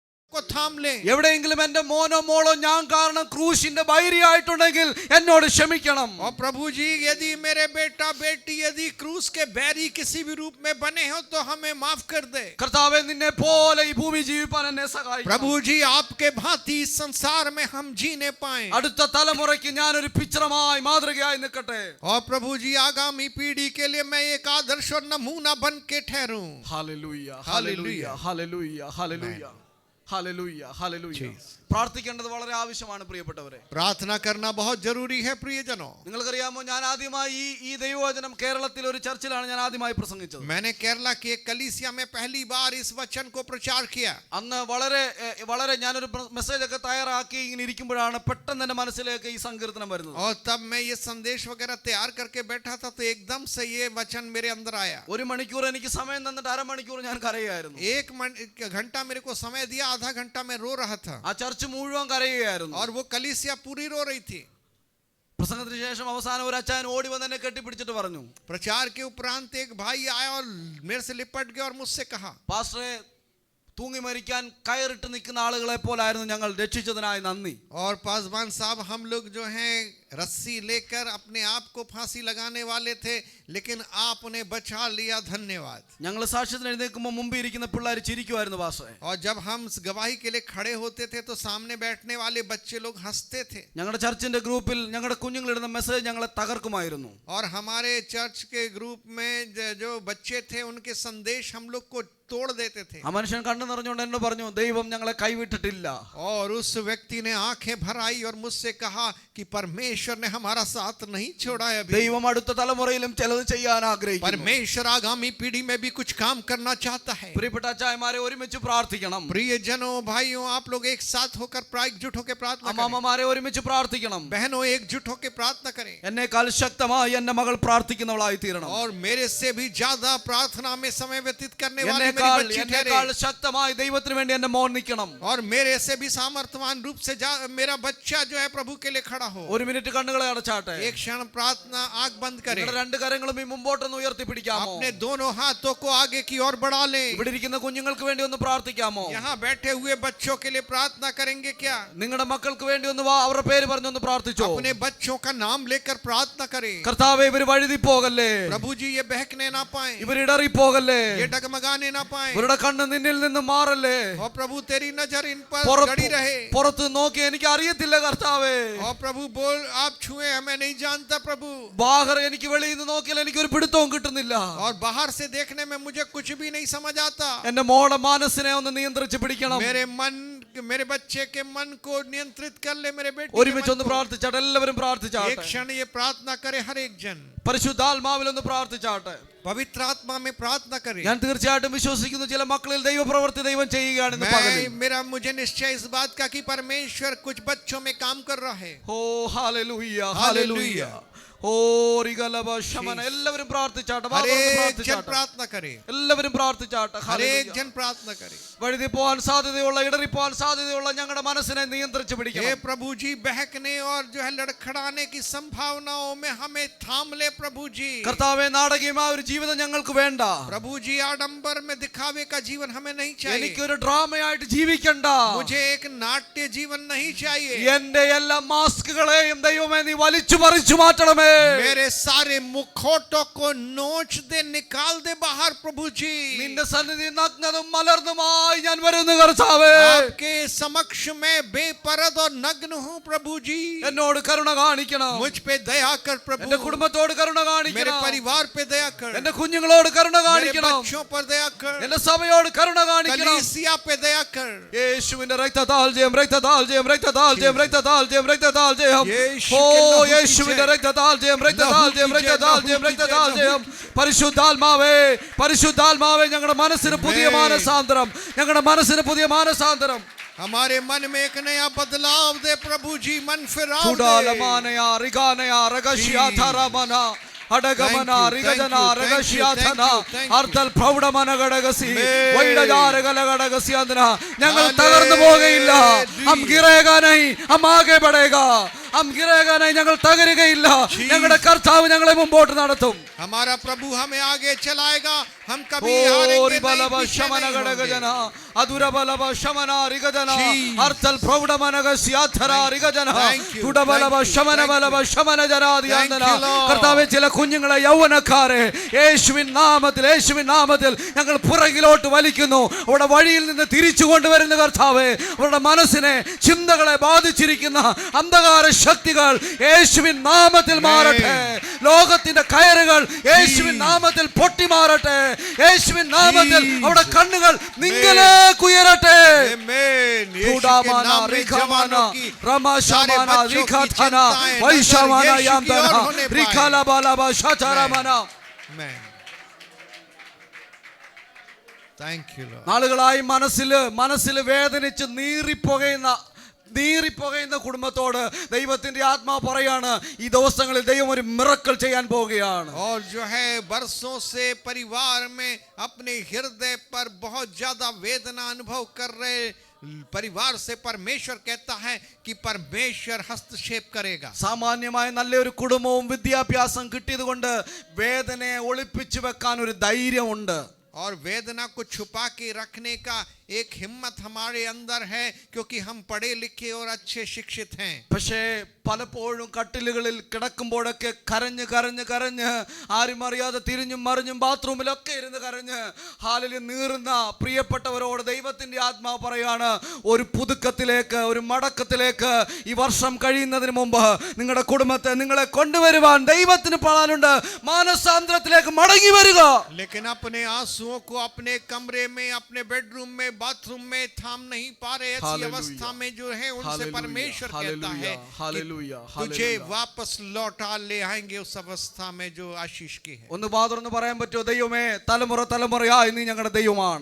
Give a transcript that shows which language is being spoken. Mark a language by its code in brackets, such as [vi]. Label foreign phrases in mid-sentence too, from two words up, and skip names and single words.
[hi] को थाम ले। [ml] എവിടെയെങ്കിലും എൻ്റെ മോനോ മോളോ ഞാൻ കാരണം ക്രൂശിന്റെ ബൈരിയായിട്ടുണ്ടെങ്കിൽ എന്നോട് ക്ഷമിക്കണം. [hi] और प्रभु जी यदि मेरे बेटा बेटी यदि क्रूस के बैरी किसी भी रूप में बने हो तो हमें माफ कर दे. [ml] കർത്താവേ നിന്നെ പോലെ ഈ ഭൂമി ജീവിപ്പാൻ എന്നെ സഹായിക്കണം. [hi] प्रभु जी आपके भांति इस संसार में हम जीने पाएं. [ml] അടുത്ത തലമുറയ്ക്ക് ഞാൻ ഒരു പിക്ചറമായി മാതൃകയായി നിൽക്കട്ടെ. [hi] और प्रभु जी आगामी पीढ़ी के लिए मैं एक आदर्श और नमूना बन के ठहरूं. [ml] ഹല്ലേലൂയ ഹല്ലേലൂയ ഹല്ലേലൂയ ഹല്ലേലൂയ ഹല്ലേലൂയ ഹല്ലേലൂയ. പ്രാർത്ഥിക്കേണ്ടത് വളരെ ആവശ്യമാണ് പ്രിയപ്പെട്ടവരെ. [hi] प्रार्थना करना बहुत जरूरी है प्रियजनों. [ml] നിങ്ങൾക്കറിയാമോ, ഞാൻ ആദ്യമായി ഈ ദൈവവചനം കേരളത്തിൽ ഒരു ചർച്ചിലാണ് ഞാൻ ആദ്യമായി പ്രസംഗിച്ചത്. [hi] मैंने केरला की एक कलीसिया में पहली बार इस वचन को प्रचार किया. [ml] അന്ന് വളരെ ഞാനൊരു മെസ്സേജ് ഒക്കെ തയ്യാറാക്കി ഇങ്ങനെ ഇരിക്കുമ്പോഴാണ് പെട്ടെന്ന് എൻ്റെ മനസ്സിലേക്ക് ഈ സങ്കീർത്തനം വരുന്നത്. [hi] और तब मैं ये संदेश वगैरह तैयार करके बैठा था तो एकदम से ये वचन मेरे अंदर आया. [ml] ഒരു മണിക്കൂർ എനിക്ക് സമയം തന്നിട്ട് അരമണിക്കൂർ ഞാൻ കരയുകയായിരുന്നു. [hi] एक घंटा मेरे को समय दिया, आधा घंटा मैं रो रहा था. [ml] ആ ചർച്ച് മുഴുവൻ കരയുകയായിരുന്നു. [hi] और वो कलीसिया पूरी रो रही थी. [ml] പ്രസംഗത്തിന് ശേഷം അവസാനം ഒരു അച്ചായൻ ഓടി വന്ന് എന്നെ കെട്ടിപ്പിടിച്ചിട്ട് പറഞ്ഞു, [hi] प्रचार के उपरांत एक भाई आया और मेरे से लिपट गया और मुझसे कहा, [ml] പാസ്റ്ററെ, തൂങ്ങി മരിക്കാൻ കയറിട്ട് നിൽക്കുന്ന ആളുകളെ പോലായിരുന്നു ഞങ്ങൾ, രക്ഷിച്ചതിനായി നന്ദി. [hi] और पासवान साहब हम लोग जो हैं रस्सी लेकर अपने आप को फांसी लगाने वाले थे, लेकिन आप उन्हें बचा लिया, धन्यवाद. [ml] ഞങ്ങൾ സാക്ഷ്യത്തിന് എഴുന്നേൽക്കുമ്പോൾ മുമ്പ് ഇരിക്കുന്ന പിള്ളേർ ചിരിക്കുമായിരുന്നു പാസ്റ്ററെ. [hi] और जब हम गवाही के लिए खड़े होते थे तो सामने बैठने वाले बच्चे लोग हंसते थे. [ml] ഞങ്ങളുടെ ചർച്ചിന്റെ ഗ്രൂപ്പിൽ ഞങ്ങളുടെ കുഞ്ഞുങ്ങളിടുന്ന മെസ്സേജ് ഞങ്ങളെ തകർക്കുമായിരുന്നു. [hi] और हमारे चर्च के ग्रुप में जो बच्चे थे उनके संदेश हम लोग को तोड़ देते थे. [ml] ആ മനുഷ്യൻ കണ്ണു നിറഞ്ഞുകൊണ്ട് എന്നോട് പറഞ്ഞു, ദൈവം ഞങ്ങളെ കൈവിട്ടിട്ടില്ല. [hi] और उस व्यक्ति ने आंखें भर आई और मुझसे कहा कि परमेश्वर ने हमारा साथ नहीं छोड़ा है. अभी [ml] ദൈവം അടുത്ത തലമുറയിലും ചിലത് ചെയ്യാൻ ആഗ്രഹിക്കുന്നു. [hi] परमेश्वर आगामी पीढ़ी में भी कुछ काम करना चाहता है. [ml] പ്രിയപ്പെട്ട അച്ചായമാരെ, ഒരുമിച്ച് പ്രാർത്ഥിക്കണം. [hi] प्रियजनों, भाइयों, आप लोग एक साथ होकर एकजुट होकर प्रार्थना करें. [ml] അമ്മാമ്മമാരെ ഒരുമിച്ച് പ്രാർത്ഥിക്കണം. [hi] बहनों, एकजुट होकर प्रार्थना करें. [ml] എന്നേക്കാൾ ശക്തമായി എന്റെ മകൾ പ്രാർത്ഥിക്കുന്നവളായി തീരണം. [hi] और मेरे से भी ज्यादा प्रार्थना में समय व्यतीत करने वाली मेरी बच्ची ठहरे. [ml] ശക്തമായി ദൈവത്തിന് വേണ്ടി എന്റെ മോൻ നിൽക്കണം. [hi] और मेरे से भी सामर्थ्यवान रूप से मेरा बच्चा जो है प्रभु के लिए खड़ा हो. [ml] ഒരു മിനിറ്റ് കണ്ണുകളെ അടച്ചാട്ടെ. [hi] एक क्षण प्रार्थना आंख बंद करें. [ml] രണ്ട് കരങ്ങളും ഈ മുമ്പോട്ടൊന്ന് ഉയർത്തിപ്പിടിക്കാമോ? [hi] अपने दोनों हाथों को आगे की ओर बढ़ा लें. [ml] ഇവിടെ ഇരിക്കുന്ന കുഞ്ഞുങ്ങൾക്ക് വേണ്ടി ഒന്ന് പ്രാർത്ഥിക്കാമോ? [hi] यहाँ बैठे हुए बच्चों के लिए प्रार्थना करेंगे क्या? [ml] നിങ്ങളുടെ മക്കൾക്ക് വേണ്ടി ഒന്ന് അവരുടെ പേര് പറഞ്ഞൊന്ന് പ്രാർത്ഥിച്ചോ? [hi] अपने बच्चों का नाम लेकर प्रार्थना करें. [ml] കർത്താവേ, ഇവർ വഴുതി പോകല്ലേ. [hi] प्रभु जी ये बहकने ना पाए, [ml] ഇവർ ഇടറി പോകല്ലേ. [hi] ये डगमगाने ना पाए. [ml] ഇവരുടെ കണ്ണ് നിന്നിൽ നിന്ന് മാറല്ലേ. [hi] और प्रभु तेरी नजर इन पर गड़ी रहे. [ml] പുറത്ത് നോക്കി എനിക്ക് അറിയത്തില്ല കർത്താവേ. [hi] और प्रभु बोल, आप छुए हमें नहीं जानता प्रभु. [ml] ബാഹർ എനിക്ക് വെളിയിൽ നിന്ന് നോക്കിയാൽ എനിക്ക് ഒരു പിടുത്തവും കിട്ടുന്നില്ല. [hi] और बाहर से देखने में मुझे कुछ भी नहीं समझ आता. [ml] എന്റെ മോളുടെ മനസ്സിനെ ഒന്ന് നിയന്ത്രിച്ച് പിടിക്കണം. [hi] मेरे बच्चे के मन को नियंत्रित कर ले. मेरे बेटे [ml] ഒരുമിച്ചൊന്ന് പ്രാർത്ഥിച്ചാട്ടെ. എല്ലാവരും പ്രാർത്ഥിച്ചാട്ടെ. [hi] एक क्षण ये प्रार्थना करे हर एक जन. [ml] പരിശുദ്ധാത്മാവിൽ ഒന്ന് പ്രാർത്ഥിച്ചാട്ടെ. [hi] पवित्र आत्मा में प्रार्थना करें. [ml] ഞാൻ തീർച്ചയായിട്ടും വിശ്വസിക്കുന്നു ചില മക്കളിൽ ദൈവപ്രവൃത്തി ദൈവം ചെയ്യുകയാണെന്ന്. [hi] मुझे निश्चय इस बात का कि परमेश्वर कुछ बच्चों में काम कर रहा है. [ml] ഓ ഹല്ലേലൂയ ഹല്ലേലൂയ. ഓ റിഗലബ ശമന. എല്ലാവരും പ്രാർത്ഥിച്ചാട്ടെ. [hi] प्रार्थना करें. [ml] എല്ലാവരും പ്രാർത്ഥിച്ചാട്ടെ. [hi] हर एक जन प्रार्थना करे. [ml] വഴുതി പോകാൻ സാധ്യതയുള്ള, ഇടറിപ്പോകാൻ സാധ്യതയുള്ള ഞങ്ങളുടെ മനസ്സിനെ നിയന്ത്രിച്ച് പിടിക്കണം. [hi] हे प्रभु जी, बहकने और जो है लड़खड़ाने की संभावनाओं में हमें थाम ले प्रभु जी. [ml] കർത്താവേ, നാടകീയമായ ഒരു ജീവിതം ഞങ്ങൾക്ക് വേണ്ട. [hi] प्रभु जी, आडंबर में दिखावे का जीवन हमें नहीं चाहिए. [ml] എനിക്കൊരു ഡ്രാമയായിട്ട് ജീവിക്കണ്ട. [hi] मुझे एक नाट्य जीवन नहीं चाहिए. [ml] എന്റെ എല്ലാ മാസ്കുകളെയും ദൈവമേ നീ വലിച്ചു പറിച്ചു മാറ്റണമേ. [hi] मेरे सारे मुखौटों को नोच दे, निकाल दे बाहर प्रभु जी. [ml] നിന്റെ സന്നിധി നഗ്നതും മലർന്നുമായി ഞാൻ വരുന്നു കർത്താവേ. [hi] आपके समक्ष में बेपरद और नग्न हूँ प्रभु जी. [ml] എന്നോട് കരുണ കാണിക്കണം. [hi] मुझ पे दया कर प्रभु. [ml] എന്റെ കുടുംബത്തോട് കരുണ [hi] मेरे [ml] കാണിക്കണം. [hi] परिवार पे दया कर. [ml] എന്റെ കുഞ്ഞുങ്ങളോട് കരുണ [hi] मेरे [ml] കാണിക്കണം. [hi] बच्चों पर दया कर. [ml] എന്റെ സഭയോട് കരുണ കാണിക്കണം. [hi] कलीसिया पे दया कर. [ml] യേശുവിന്റെ രക്തത്താൽ ജയം, രക്തത്താൽ ജയം, രക്തത്താൽ ജയം, രക്തത്താൽ ജയം, രക്തത്താൽ ജയം. ഓ യേശുവിന്റെ രക്തത്താൽ ജയം, രക്തത്താൽ ജയം, രക്തത്താൽ ജയം, രക്തത്താൽ ജയം. പരിശുദ്ധാത്മാവേ, പരിശുദ്ധാത്മാവേ, ഞങ്ങളുടെ മനസ്സിന് പുതിയ മാനസാന്തരം, ഞങ്ങളുടെ മനസ്സിന് പുതിയ മാനസാന്തരം. [hi] हमारे मन में एक नया बदलाव दे प्रभु जी. मन फिराव दे. ചുടാലമാനയാ റിഗാനയാ രഗശ്യാ ധരമന അടഗമന റിഗജന രഗശ്യാധന അർദ്ധൽ പ്രൗഢമന ഘടകസി വൈഡജാരകല ഘടകസ്യാധന. [ml] ഞങ്ങൾ തകർന്നു പോകയില്ല. [hi] हम गिरेगा नहीं, हम आगे बढ़ेगा. हम गिरेगा नहीं, [ml] ഞങ്ങൾ തകരുകയില്ല. ഞങ്ങളുടെ കർത്താവ് ഞങ്ങളെ മുമ്പോട്ട് നടത്തും. [hi] हमारा प्रभु हमें आगे चलाएगा. हम कभी हारेंगे ഓരി नहीं, ബലവ पीछे ശമന नहीं होंगे। ഘടകജന അതുര ബലവ ശമന റിഗജന [en] Jesus. അർത്തൽ പ്രൗഢമനഗ സ്യാധര റിഗജന Thank you. തുട ബലവ Thank you. ശമന Thank ബലവ you. ശമന ജനാദിയാന്തന Thank you, Lord. [ml] കർത്താവേ ചില കുഞ്ഞുങ്ങളെ യൗവനക്കാരെ യേശുവിൻ നാമത്തിൽ ഞങ്ങൾ പുറകിലോട്ട് വലിക്കുന്നു. അവിടെ വഴിയിൽ നിന്ന് തിരിച്ചു കൊണ്ടുവരുന്ന കർത്താവേ, അവരുടെ മനസ്സിനെ ചിന്തകളെ ബാധിച്ചിരിക്കുന്ന അന്ധകാര ശക്തികൾ യേശുവിൻ നാമത്തിൽ മാറട്ടെ. ലോകത്തിന്റെ കയറുകൾ യേശുവിൻ നാമത്തിൽ പൊട്ടിമാറട്ടെ. യേശുവിൻ നാമത്തിൽ അവിടെ കണ്ണുകൾ നിങ്ങളിലേക്ക് ഉയരട്ടെ. [hi] Amen. यीशु के തുടാമാന नाम में റിഖമാന जवानों की റമശമാന सारे बच्चों की റിഖാധന चिंताएं नजर വൈശമാന यीशु की യാന്തന ओर होने पाए। റിഖലബലബ ശതരമന. [en] Amen. Thank you, Lord. [ml] നാളുകളായി മനസ്സിൽ വേദനിച്ച് നീറിപ്പോകുന്ന കുടുംബത്തോട് ദൈവത്തിന്റെ ആത്മാവ് പറയാണ്, ഈ ദിവസങ്ങളിൽ ദൈവം ഒരു മിറക്കിൾ ചെയ്യാൻ പോവുകയാണ്. [hi] और जो है बरसों से परिवार में अपने हृदय पर बहुत ज्यादा वेदना अनुभव कर रहे परिवार से परमेश्वर कहता है कि परमेश्वर हस्तक्षेप करेगा. [ml] സാമാന്യമായ നല്ലൊരു കുടുംബവും വിദ്യാഭ്യാസം കിട്ടിയത് കൊണ്ട് വേദനയെ ഒളിപ്പിച്ചു വെക്കാൻ ഒരു ധൈര്യമുണ്ട്. [hi] और वेदना को छुपा के रखने का एक हिम्मत हमारे अंदर है, क्योंकि हम पढ़े लिखे और अच्छे शिक्षित हैं. [ml] പക്ഷേ പലപ്പോഴും കട്ടിലുകളിൽ കിടക്കുമ്പോഴൊക്കെ കരഞ്ഞ് ആരും അറിയാതെ തിരിഞ്ഞും മറിഞ്ഞും ബാത്റൂമിലൊക്കെ ഇരുന്ന് കരഞ്ഞ് ഹാലിൽ നീറുന്ന പ്രിയപ്പെട്ടവരോട് ദൈവത്തിന്റെ ആത്മാവ് പറയാണ്, ഒരു പുതുക്കത്തിലേക്ക്, ഒരു മടക്കത്തിലേക്ക് ഈ വർഷം കഴിയുന്നതിന് മുമ്പ് നിങ്ങളുടെ കുടുംബത്തെ നിങ്ങളെ കൊണ്ടുവരുവാൻ ദൈവത്തിന് പ്ലാനുണ്ട്. മാനസാന്തരത്തിലേക്ക് മടങ്ങി വരിക. [hi] लेकिन अपने आंसुओं को अपने कमरे में, अपने बेडरूम में, बाथरूम में थाम नहीं पा रहे. ऐसी अवस्था में जो है उनसे परमेश्वर कहता है तुझे वापस लौटा ले आएंगे उस अवस्था में जो आशीष की है. [ml] ഒന്ന് വാതുറന്ന് പറയാൻ പറ്റുമോ, ദൈവമേ തലമുറയായി നീ ഞങ്ങളുടെ ദൈവമാണ്?